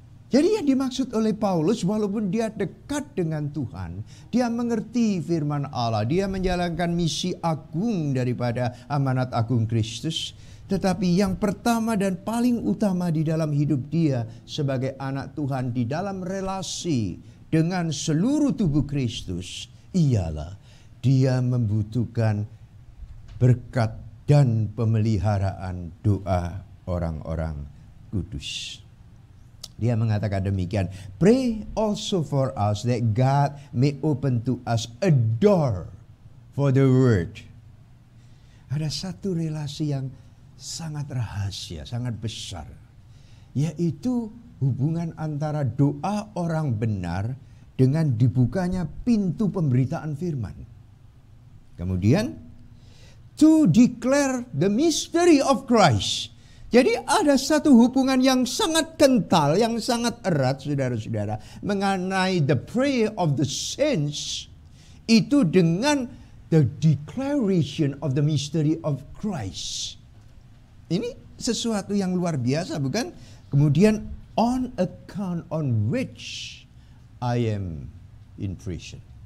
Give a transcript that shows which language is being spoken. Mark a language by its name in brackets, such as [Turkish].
[Indonesian] Jadi yang dimaksud oleh Paulus, walaupun dia dekat dengan Tuhan, dia mengerti firman Allah, dia menjalankan misi agung daripada amanat agung Kristus, tetapi yang pertama dan paling utama di dalam hidup dia sebagai anak Tuhan di dalam relasi dengan seluruh tubuh Kristus, ialah dia membutuhkan berkat dan pemeliharaan doa orang-orang kudus. Dia mengatakan demikian, [English] pray also for us that God may open to us a door for the word. [Indonesian] Ada satu relasi yang sangat rahasia, sangat besar, yaitu hubungan antara doa orang benar dengan dibukanya pintu pemberitaan firman. Kemudian, [English] to declare the mystery of Christ. [Indonesian] Jadi ada satu hubungan yang sangat kental, yang sangat erat saudara-saudara, mengenai [English] the prayer of the saints, [Indonesian] itu dengan [English] the declaration of the mystery of Christ. [Indonesian] Ini sesuatu yang luar biasa, bukan? Kemudian, [English] on account on which I am in prison.